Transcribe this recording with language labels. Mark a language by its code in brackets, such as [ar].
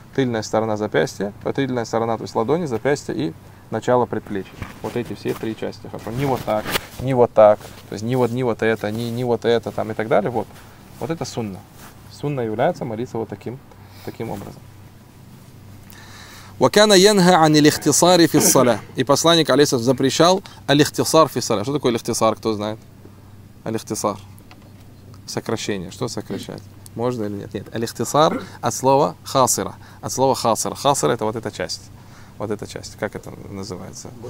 [ru] Тыльная сторона запястья, тыльная сторона, то есть ладони, запястья и начало предплечья. Вот эти все три части. Не вот так, не вот так, то есть не вот это, там и так далее. Вот. Вот это сунна. Сунна является молиться вот таким образом. [ar] وكان ينهى عن الاختصار في الصلاة. [ru] И посланник алейхи салям запрещал [ar] الاختصار في الصلاة. [ru] Что такое الاختصار, кто знает? الاختصار. Сокращение. Что сокращать? Можно или нет? Нет. الاختصار от слова хасира. От слова хасира. Хасира — это вот эта часть. Вот эта часть. Как это называется?